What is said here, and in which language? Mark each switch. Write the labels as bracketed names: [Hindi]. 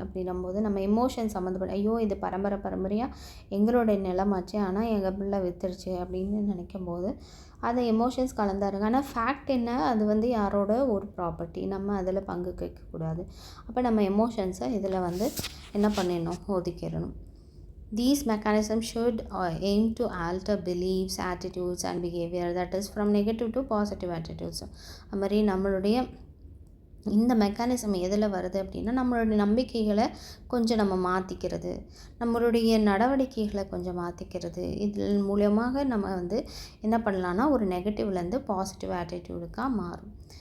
[Tamil] அப்படின்னும்போது நம்ம எமோஷன் சம்மந்தப்பட்ட ஐயோ இது பரம்பரையாக எங்களுடைய நிலமாச்சு, ஆனால் எங்கள் பிள்ளை விற்றுருச்சு அப்படின்னு நினைக்கும் போது அந்த எமோஷன்ஸ் கலந்தாருங்க. ஆனால் ஃபேக்ட் என்ன, அது வந்து யாரோட ஒரு ப்ராப்பர்ட்டி, நம்ம அதில் பங்கு கேட்கக்கூடாது. அப்போ நம்ம எமோஷன்ஸை இதில் வந்து என்ன பண்ணிடணும், ஒதுக்கிடணும். [English] These mechanisms should aim to alter beliefs, attitudes and behavior, that is from negative to positive attitudes. [Tamil] அது மாதிரி நம்மளுடைய இந்த மெக்கானிசம் எதில் வருது அப்படின்னா, நம்மளுடைய நம்பிக்கைகளை கொஞ்சம் நம்ம மாற்றிக்கிறது, நம்மளுடைய நடவடிக்கைகளை கொஞ்சம் மாற்றிக்கிறது. இதில் மூலமாக நம்ம வந்து என்ன பண்ணலான்னா ஒரு நெகட்டிவ்லேருந்து பாசிட்டிவ் ஆட்டிடியூடுக்காக மாறும்.